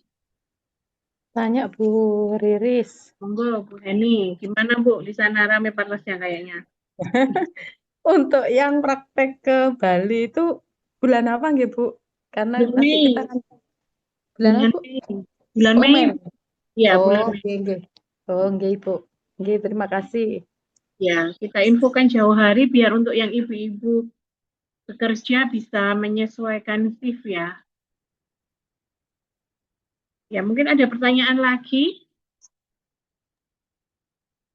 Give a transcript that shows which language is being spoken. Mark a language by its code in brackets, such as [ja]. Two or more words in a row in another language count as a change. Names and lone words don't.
[id] Tanya Bu Riris. Monggo Bu Heni, gimana Bu? Di sana rame panasnya kayaknya. Untuk yang praktek ke Bali itu bulan apa nggih Bu? Karena Bulan nanti kita Mei. kan bulan apa Bu? Bulan Oh Mei. Mei. Ya, bulan Oh Mei. [jv] nggih. Oh nggih Bu. Nggih, [id] terima kasih. Ya, kita infokan jauh hari biar untuk yang ibu-ibu bekerja bisa menyesuaikan shift ya. Ya, mungkin ada pertanyaan lagi.